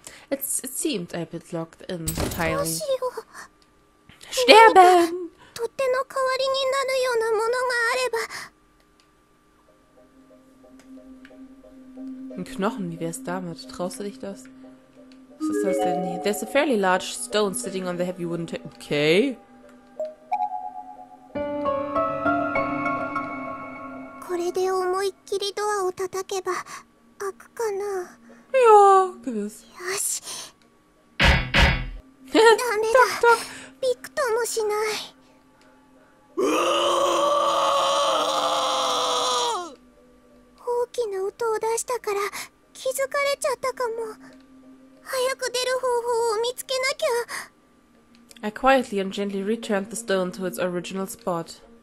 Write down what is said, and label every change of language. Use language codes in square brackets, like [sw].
[en] It seemed a bit locked in. Finally. [de] Sterben! [ja] 取っ手の代わりになるようなものがあれば。 [de] Ein Knochen, wie wär's damit? Traust du dich das? Was ist das denn hier? [en] There's a fairly large stone sitting on the heavy wooden table. Okay. [ja] これで思いっきりドアを叩けば開くかな。 [de] Ja, gewiss. [ja] よし。ダメだ。びくともしない。大きな音を出したから気づかれちゃったかも。早く出る方法を見つけなきゃ。 [en] I quietly and gently returned the stone to its original spot.